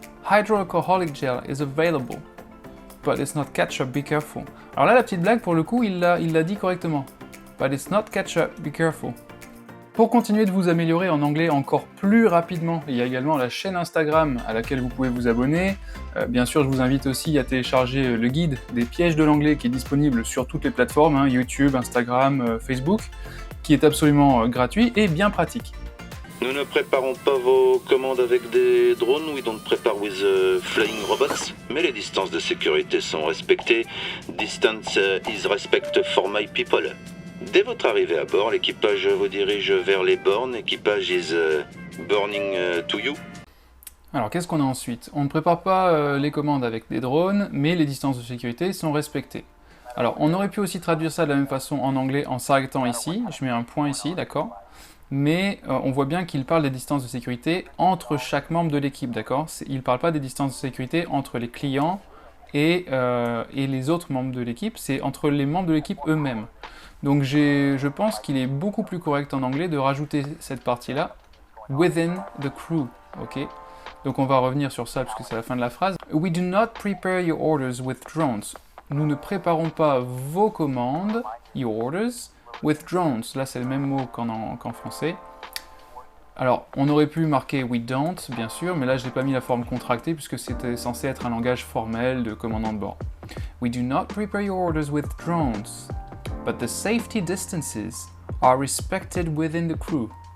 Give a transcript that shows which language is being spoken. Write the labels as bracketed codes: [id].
[en] Hydroalcoholic gel is available. But it's not ketchup, be careful. [fr] Alors là, la petite blague, pour le coup, il l'a dit correctement. [en] But it's not ketchup, be careful. [fr] Pour continuer de vous améliorer en anglais encore plus rapidement, il y a également la chaîne Instagram à laquelle vous pouvez vous abonner. Bien sûr, je vous invite aussi à télécharger le guide des pièges de l'anglais qui est disponible sur toutes les plateformes, YouTube, Instagram, Facebook, qui est absolument gratuit et bien pratique. Nous ne préparons pas vos commandes avec des drones, [en] we don't prepare with flying robots, [fr] mais les distances de sécurité sont respectées. [en] Distance is respect for my people. [fr] Dès votre arrivée à bord, l'équipage vous dirige vers les bornes. [en] Équipage is burning to you. [fr] Alors, qu'est-ce qu'on a ensuite? On ne prépare pas les commandes avec des drones, mais les distances de sécurité sont respectées. Alors, on aurait pu aussi traduire ça de la même façon en anglais en s'arrêtant ici. Je mets un point ici, d'accord? Mais on voit bien qu'il parle des distances de sécurité entre chaque membre de l'équipe, d'accord? Il ne parle pas des distances de sécurité entre les clients et les autres membres de l'équipe, c'est entre les membres de l'équipe eux-mêmes. Donc je pense qu'il est beaucoup plus correct en anglais de rajouter cette partie-là, [en] within the crew, [fr] ok? Donc on va revenir sur ça puisque c'est la fin de la phrase. [en] We do not prepare your orders with drones. [fr] Nous ne préparons pas vos commandes, your orders, with drones. Là c'est le même mot qu'en français. Alors on aurait pu marquer we don't, bien sûr, mais là je n'ai pas mis la forme contractée puisque c'était censé être un langage formel de commandant de bord. [en] We do not prepare your orders with drones. But the safety distances are respected within the crew.